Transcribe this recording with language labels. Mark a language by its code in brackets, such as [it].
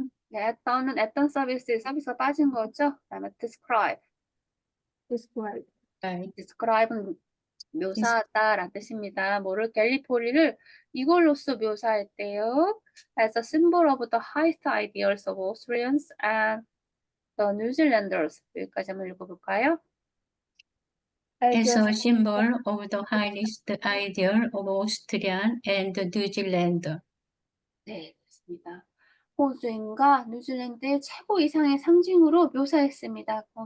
[ko] 네, Atton은 서비스가 빠진 거죠. 그다음에 describe. describe는 묘사하다라는 뜻입니다. 갤리포리를 이걸로써 묘사했대요. [en] As a symbol of the highest ideals of Australians and the New Zealanders. [ko] 여기까지 한번 읽어볼까요? [en] as a symbol of the highest ideal of Australian and New Zealand. [ko] 네, 그렇습니다. 호주인과 뉴질랜드의 최고 이상의 상징으로 묘사했습니다.